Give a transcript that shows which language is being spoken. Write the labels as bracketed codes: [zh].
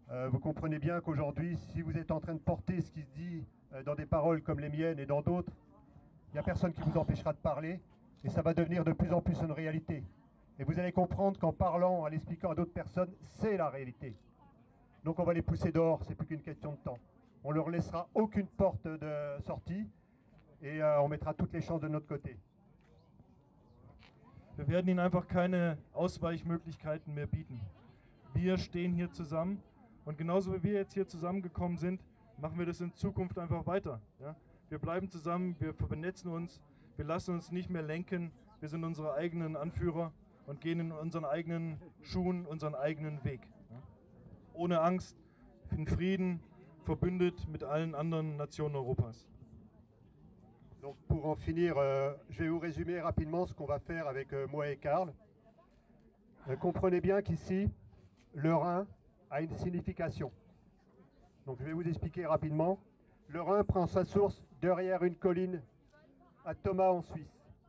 [fr] Vous comprenez bien qu'aujourd'hui, si vous êtes en train de porter ce qui se dit dans des paroles comme les miennes et dans d'autres, il n'y a personne qui vous empêchera de parler et ça va devenir de plus en plus une réalité. Et vous allez comprendre qu'en parlant, en l'expliquant à d'autres personnes, c'est la réalité. Donc on va les pousser dehors, c'est plus qu'une question de temps. On leur laissera aucune porte de sortie et on mettra toutes les chances de notre côté. [de] Wir werden ihnen einfach keine Ausweichmöglichkeiten mehr bieten. Wir stehen hier zusammen und genauso wie wir jetzt hier zusammengekommen sind, machen wir das in Zukunft einfach weiter. Ja? Wir bleiben zusammen, wir vernetzen uns, wir lassen uns nicht mehr lenken, wir sind unsere eigenen Anführer und gehen in unseren eigenen Schuhen, unseren eigenen Weg. Ja? Ohne Angst, in Frieden, verbündet mit allen anderen Nationen Europas. [fr] Donc pour en finir, je vais vous résumer rapidement ce qu'on va faire avec moi et Karl. Comprenez bien qu'ici, le Rhin a une signification. Donc je vais vous expliquer rapidement. Le Rhin prend sa source derrière une colline à Thomas en Suisse.